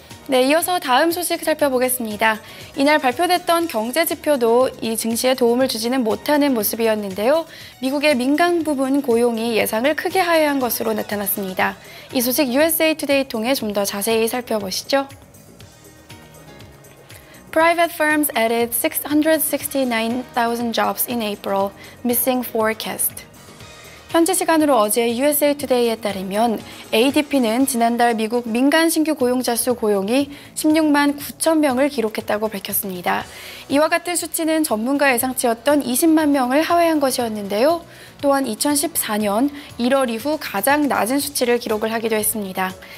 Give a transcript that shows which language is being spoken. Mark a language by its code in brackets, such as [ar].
[ko] 네, 이어서 다음 소식 살펴보겠습니다. 이날 발표됐던 경제 지표도 이 증시에 도움을 주지는 못하는 모습이었는데요. 미국의 민간 부분 고용이 예상을 크게 하회한 것으로 나타났습니다. 이 소식 USA Today 통해 좀 더 자세히 살펴보시죠. [en] Private firms added 669,000 jobs in April, missing forecast. [ko] 현지 시간으로 어제 USA Today에 따르면 ADP는 지난달 미국 민간 신규 고용자 수 고용이 16만 9천 명을 기록했다고 밝혔습니다. 이와 같은 수치는 전문가 예상치였던 20만 명을 하회한 것이었는데요. 또한 2014년 1월 이후 가장 낮은 수치를 기록을 하기도 했습니다.